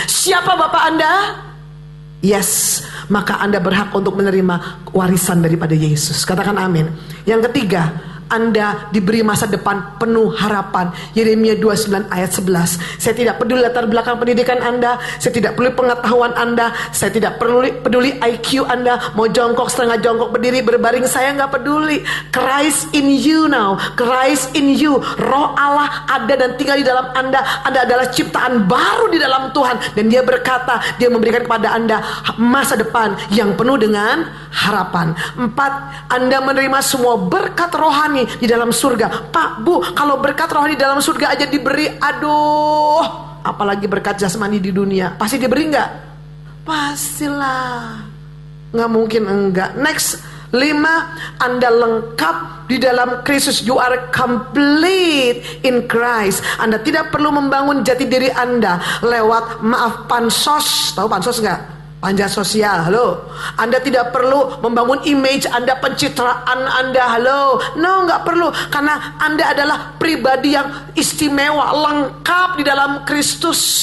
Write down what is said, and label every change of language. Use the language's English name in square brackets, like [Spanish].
[Indonesian] Siapa Bapak Anda? Yes, maka Anda berhak untuk menerima warisan daripada Yesus. Katakan amin. Yang ketiga, Anda diberi masa depan penuh harapan. Yeremia 29 ayat 11. Saya tidak peduli latar belakang pendidikan Anda, saya tidak peduli pengetahuan Anda, saya tidak peduli IQ Anda, mau jongkok, setengah jongkok, berdiri, berbaring, saya nggak peduli. [English] Christ in you now, Christ in you. [Indonesian] Roh Allah ada dan tinggal di dalam Anda. Anda adalah ciptaan baru di dalam Tuhan, dan Dia berkata, Dia memberikan kepada Anda masa depan yang penuh dengan harapan. 4, Anda menerima semua berkat rohani di dalam surga. Pak, Bu, kalau berkat rohani di dalam surga aja diberi, aduh, apalagi berkat jasmani di dunia. Pasti diberi nggak? Pastilah, nggak mungkin enggak. Next, 5, Anda lengkap di dalam Kristus. [English] You are complete in Christ. [Indonesian] Anda tidak perlu membangun jati diri Anda lewat pansos. Tahu pansos nggak? Panja sosial, halo. Anda tidak perlu membangun image Anda, pencitraan Anda, halo. No, nggak perlu, karena Anda adalah pribadi yang istimewa, lengkap di dalam Kristus.